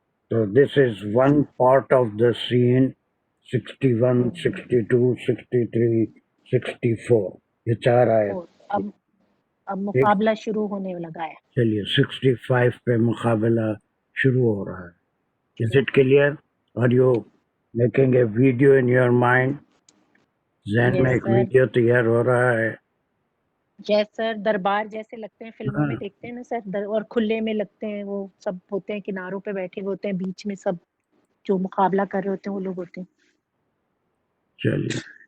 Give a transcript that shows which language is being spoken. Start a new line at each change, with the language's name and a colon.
English: تو this is one part of the scene. 61 62 63 64
Urdu: یہ 4 آئے. اب مقابلہ شروع ہونے لگا ہے. چلیے 65 پہ مقابلہ شروع ہو رہا ہے.
English: Is it clear? Are you making a video in your mind?
Urdu: ذہن میں ایک ویڈیو تیار ہو رہا ہے.
English: Yes sir.
Urdu: دربار جیسے لگتے ہیں فلموں میں دیکھتے ہیں نا سر، اور کھلے میں لگتے ہیں، وہ سب ہوتے ہیں کناروں پہ بیٹھے ہوئے ہوتے ہیں، بیچ میں سب جو مقابلہ کر رہے ہوتے ہیں وہ لوگ ہوتے ہیں. چلیے.